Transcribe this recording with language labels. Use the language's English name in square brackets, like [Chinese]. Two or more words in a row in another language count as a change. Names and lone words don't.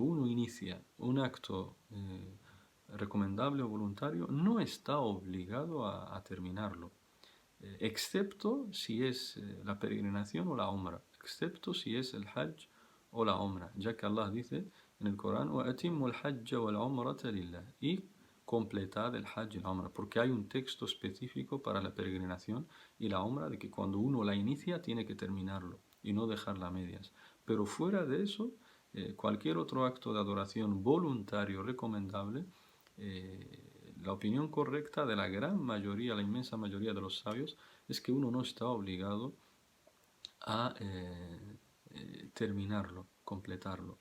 [Spanish] uno inicia un acto recomendable o voluntario no está obligado a terminarlo, excepto si es la peregrinación o la umra, excepto si es el hajj o la umra, ya que Allah dice en el Corán [Arabic] وَأَتِمُّ الْحَجَّ وَالْعُمْرَةَ لِلَّهِ [Spanish] y completad el hajj y la umra, porque hay un texto específico para la peregrinación y la umra de que cuando uno la inicia tiene que terminarlo y no dejarla a medias. Pero fuera de eso, cualquier otro acto de adoración voluntario recomendable, la opinión correcta de la gran mayoría, la inmensa mayoría de los sabios, es que uno no está obligado a terminarlo, completarlo.